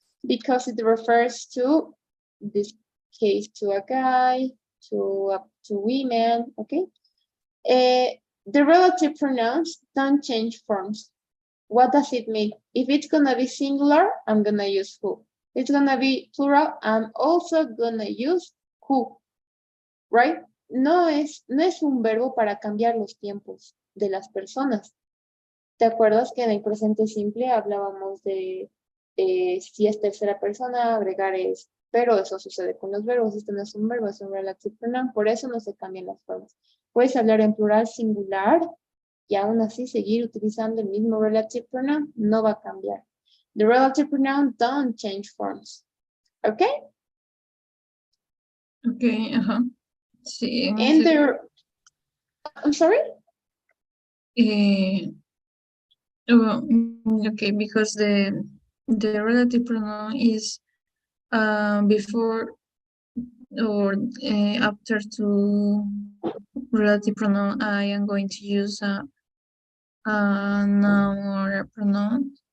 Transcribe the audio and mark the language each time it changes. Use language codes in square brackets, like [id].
[en] because it refers to, in this case, to a guy, to women, okay? The relative pronouns don't change forms. What does it mean? If it's gonna be singular, I'm gonna use who. It's gonna be plural, I'm also gonna use who, right? [es] No es un verbo para cambiar los tiempos de las personas. ¿Te acuerdas que en el presente simple hablábamos de si es tercera persona, agregar es, pero eso sucede con los verbos, esto no es un verbo, es un relative pronoun, por eso no se cambian las formas. Puedes hablar en plural singular y aún así seguir utilizando el mismo relative pronoun, no va a cambiar. [en] The relative pronoun don't change forms. Okay? Okay, ajá. Sí, en And ese, I'm sorry? okay, because the relative pronoun is before or after to relative pronoun, I am going to use a noun or a pronoun.